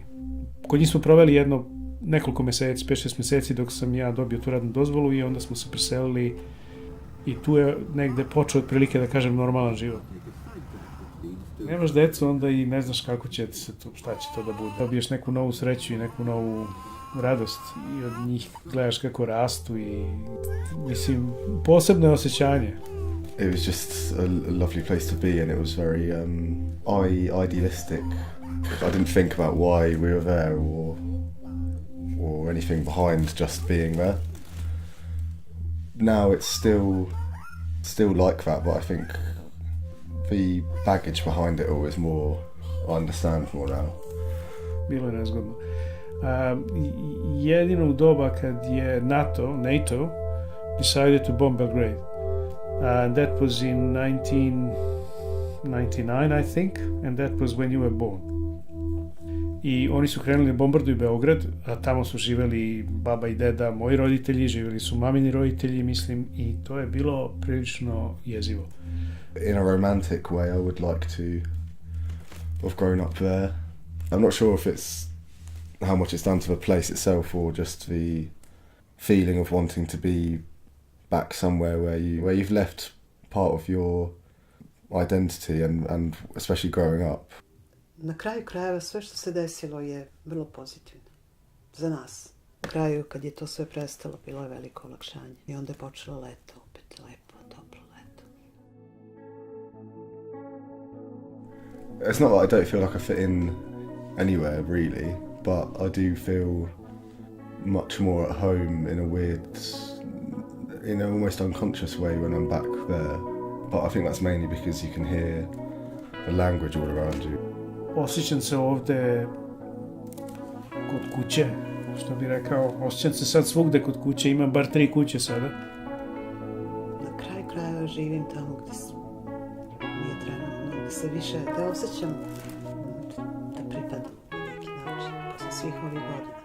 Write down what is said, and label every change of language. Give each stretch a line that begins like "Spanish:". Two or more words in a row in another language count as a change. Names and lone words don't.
Serbian: Kod njih smo proveli nekoliko meseci, 5-6 meseci dok sam ja dobio tu radnu dozvolu i onda smo se preselili i tu je negde počeo otprilike, da kažem, normalan život. Nemaš decu, onda i ne znaš kako će se to, šta će to da bude. Dobiješ neku novu sreću i neku novu radost i od njih gledaš kako rastu i mislim, posebno je osjećanje.
English: It was just a lovely place to be and it was very idealistic. I didn't think about why we were there or anything behind just being there. Now it's still like that, but I think the baggage behind it all is more, I understand more now.
Serbian: Bilo je nezgodno. Jedino u doba kad je NATO
English: decided to bomb Belgrade. And that was in 1999, I think, and that was when you were born.
Serbian: I oni su krenuli da bombarduju Beograd, a tamo su živeli baba i deda, moji roditelji, živeli su mamini roditelji, mislim, i to je bilo prilično jezivo.
English: In a romantic way, I would like to have grown up there. I'm not sure if it's how much it's done to the place itself or just the feeling of wanting to be back somewhere where you've left part of your identity and especially growing up.
Serbian: Na kraju krajeva sve što se desilo je vrlo pozitivno. Za nas. Na kraju kad je to sve prestalo bilo je veliko olakšanje. I onda je počelo leto, opet lepo, toplo leto.
English: It's not that I don't feel like I fit in anywhere really, but I do feel much more at home in a weird, in an almost unconscious way when I'm back there. But I think that's mainly because you can hear the language all around you.
Serbian: Osjećam se ovde kod kuće, što bi rekao, osjećam se sad svugde kod kuće, imam bar 3 kuće sada. Na kraju krajeva živim tamo gdje mi je trenutno, gdje se više, da osjećam da pripadam na neki način, posle svih ovih godina.